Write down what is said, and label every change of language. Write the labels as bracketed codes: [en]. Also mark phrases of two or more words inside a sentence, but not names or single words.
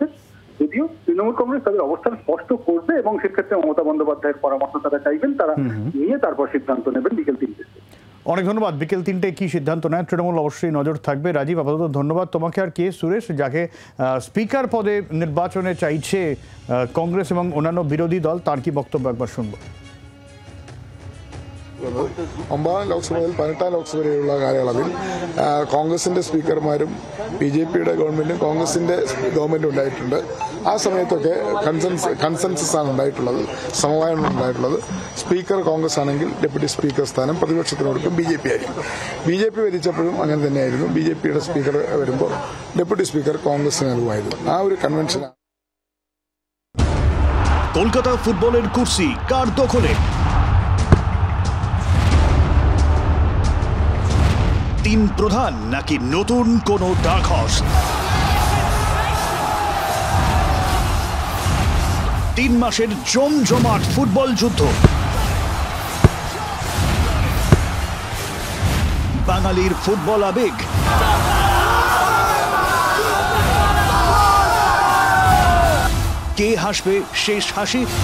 [bn] যদিও তৃণমূল কংগ্রেস তাদের অবস্থান স্পষ্ট করবে এবং সেক্ষেত্রে মমতা বন্দ্যোপাধ্যায়ের পরামর্শ তারা চাইবেন, তারা নিয়ে তারপর সিদ্ধান্ত নেবেন বিকেল 3টে। অনেক ধন্যবাদ। বিকেল 3টে কি সিদ্ধান্ত নেয় তৃণমূল অবশ্যই নজর থাকবে। রাজীব, আপাতত ধন্যবাদ তোমাকে। আর কে সুরেশ, যাকে স্পিকার পদে নির্বাচনে চাইছে কংগ্রেস এবং অন্যান্য বিরোধী দল, তার কি বক্তব্য একবার শুনবো। [ml] 9ാം ലോക്സഭയിൽ 18ാം ലോക്സഭ വരെയുള്ള കാലയളവിൽ കോൺഗ്രസിന്റെ സ്പീക്കർമാരും BJPയുടെ ഗവൺമെന്റും കോൺഗ്രസിന്റെ ഗവൺമെന്റും ഉണ്ടായിട്ടുണ്ട്. ആ സമയത്തൊക്കെ കൺസെൻസസ് ആണ് ഉണ്ടായിട്ടുള്ളത്, സമവായമാണ് ഉണ്ടായിട്ടുള്ളത്. സ്പീക്കർ കോൺഗ്രസ് ആണെങ്കിൽ ഡെപ്യൂട്ടി സ്പീക്കർ സ്ഥാനം പ്രതിപക്ഷത്തിന് കൊടുക്കും BJP ആയിരിക്കും. BJP ഭരിച്ചപ്പോഴും അങ്ങനെ തന്നെയായിരുന്നു. BJPയുടെ സ്പീക്കർ വരുമ്പോൾ ഡെപ്യൂട്ടി സ്പീക്കർ കോൺഗ്രസിന് നൽകുമായിരുന്നു. ആ ഒരു കൺവെൻഷനാണ് [bn] কলকাতা ফুটবলের কুর্সি কার দখলে? তিন প্রধান নাকি নতুন কোন [en] dark horse? [bn] 3 মাসের জমজমাট ফুটবল যুদ্ধ, বাঙালির ফুটবল আবেগ, কে হাসবে শেষ হাসি?